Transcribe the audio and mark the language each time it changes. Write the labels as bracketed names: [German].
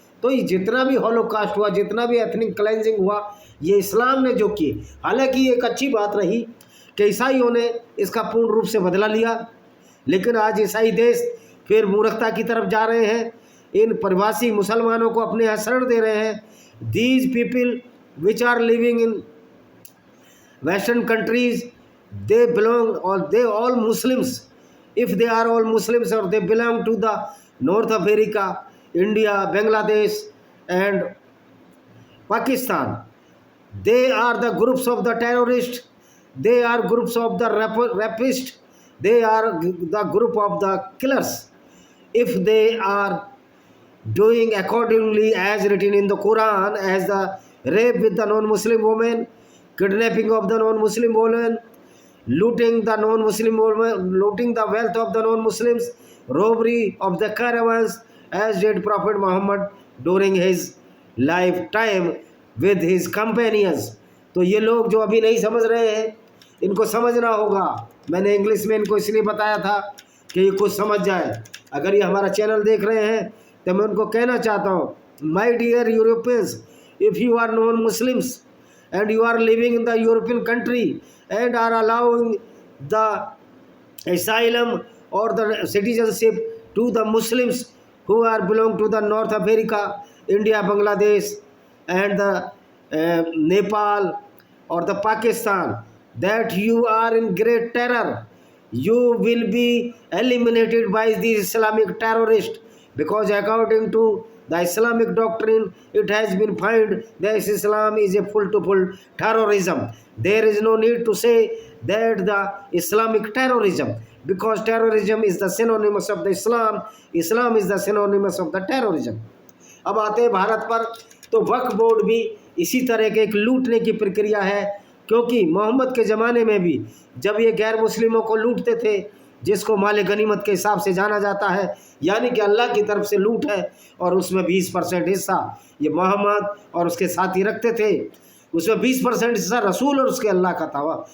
[Hindi] तो ये जितना भी हॉलोकास्ट हुआ, जितना भी एथनिक क्लेंजिंग हुआ, ये इस्लाम ने जो किए, हालांकि एक अच्छी बात रही कि ईसाइयों ने इसका पूर्ण रूप से बदला लिया, लेकिन आज ईसाई देश फिर मूर्खता की तरफ जा रहे हैं। इन प्रवासी मुसलमानों को अपने यहाँ शरण दे रहे हैं। [English] These people which are living in western countries, they belong, or they all Muslims, if they are all Muslims or they belong to the North America, India, Bangladesh and Pakistan, they are the groups of the terrorists, they are groups of the rapists, they are the group of the killers. If they are doing accordingly as written in the Quran, as the rape with the non-Muslim woman, kidnapping of the non-Muslim woman, looting the non-Muslim women, looting the wealth of the non-Muslims, robbery of the caravans, as did Prophet Muhammad during his lifetime with his companions. [Hindi] तो ये लोग जो अभी नहीं समझ रहे हैं, इनको समझना होगा। मैंने इंग्लिश में इनको इसलिए बताया था कि ये कुछ समझ जाए। अगर ये हमारा चैनल देख रहे हैं तो मैं उनको कहना चाहता हूँ, [English] My dear Europeans, if you are non Muslims and you are living in the European country and are allowing the asylum or the citizenship to the Muslims who are belong to the North America, India, Bangladesh and the Nepal or the Pakistan, that you are in great terror. You will be eliminated by the Islamic terrorist, because according to the Islamic doctrine, it has been found that Islam is a full-to-full terrorism. There is no need to say that the Islamic terrorism, because terrorism is the synonymous of the Islam, Islam is the synonymous of the terrorism। [Hindi] अब आते हैं भारत पर, तो वक्फ board भी इसी तरह के एक लूटने की प्रक्रिया है, क्योंकि मोहम्मद के ज़माने में भी जब ये गैर मुस्लिमों को लूटते थे, जिसको माल गनीमत के हिसाब से जाना जाता है, यानी कि अल्लाह की तरफ से लूट है, और उसमें 20% हिस्सा ये मोहम्मद और उसके साथी रखते थे, उसमें 20% हिस्सा रसूल और उसके अल्लाह का था।